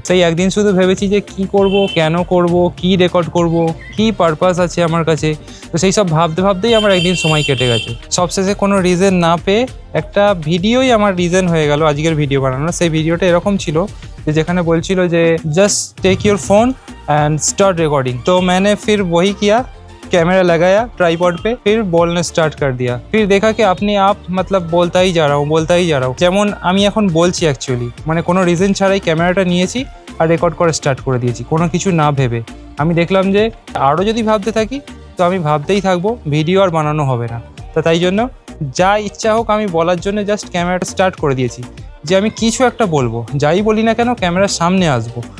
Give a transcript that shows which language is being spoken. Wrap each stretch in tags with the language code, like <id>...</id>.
<bn>সেই একদিন শুধু ভেবেছি যে কি করব, কেন করব, কি রেকর্ড করব, কি পারপাস আছে আমার কাছে। তো সেই সব ভাবতে ভাবতেই আমার একদিন সময় কেটে গেছে। সবশেষে কোনো রিজন না পেয়ে একটা ভিডিওই আমার রিজন হয়ে গেল আজকের ভিডিও বানানো। সেই ভিডিওটা এরকম ছিল যে যেখানে বলছিল যে just</bn> <en>Take your phone and start recording.</en> <hi>तो मैंने फिर वही किया, कैमरा लगाया ट्राइपॉड पे, फिर बोलना स्टार्ट कर दिया। फिर देखा कि अपने आप मतलब बोलता ही जा रहा हूँ।</hi> <bn>যেমন আমি এখন বলছি অ্যাকচুয়ালি, মানে কোনো রিজন ছাড়াই ক্যামেরাটা নিয়েছি আর রেকর্ড করা স্টার্ট করে দিয়েছি, কোনো কিছু না ভেবে। আমি দেখলাম যে আরও যদি ভাবতে থাকি তো আমি ভাবতেই থাকবো, ভিডিও আর বানানো হবে না। তো তাই জন্য যা ইচ্ছা হোক আমি বলার জন্য জাস্ট ক্যামেরাটা স্টার্ট করে দিয়েছি যে আমি কিছু একটা বলবো, যাই বলি না কেন ক্যামেরার সামনে আসবো।</bn>